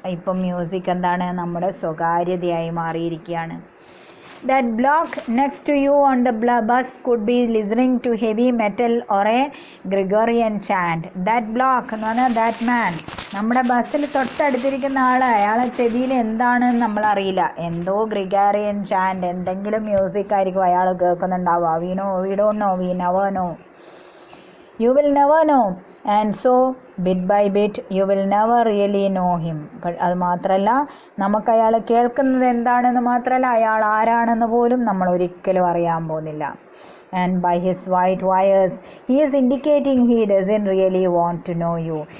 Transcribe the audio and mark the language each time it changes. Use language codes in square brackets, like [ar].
[ml] ഇപ്പം മ്യൂസിക് എന്താണ്? നമ്മുടെ സ്വകാര്യതയായി മാറിയിരിക്കുകയാണ്. [en] That block next to you on the bus could be listening to heavy metal or a Gregorian chant. [ml] That block എന്ന് പറഞ്ഞാൽ that man, നമ്മുടെ ബസ്സിൽ തൊട്ടടുത്തിരിക്കുന്ന അയാളെ ചെവിയിൽ എന്താണെന്ന് നമ്മളറിയില്ല, എന്തോ ഗ്രിഗോറിയൻ ചാൻഡ്, എന്തെങ്കിലും മ്യൂസിക് ആയിരിക്കും അയാൾ കേൾക്കുന്നുണ്ടാവുക. [en] we don't know, we never know, you will never know, and so bit by bit you will never really know him. [ml] അത് മാത്രമല്ല, നമുക്ക് അയാൾ കേൾക്കുന്നത് എന്താണെന്ന് മാത്രമല്ല, അയാൾ ആരാണെന്ന് പോലും നമ്മൾ ഒരിക്കലും അറിയാൻ പോകുന്നില്ല. [en] And by his white wires he is indicating he doesn't really want to know you.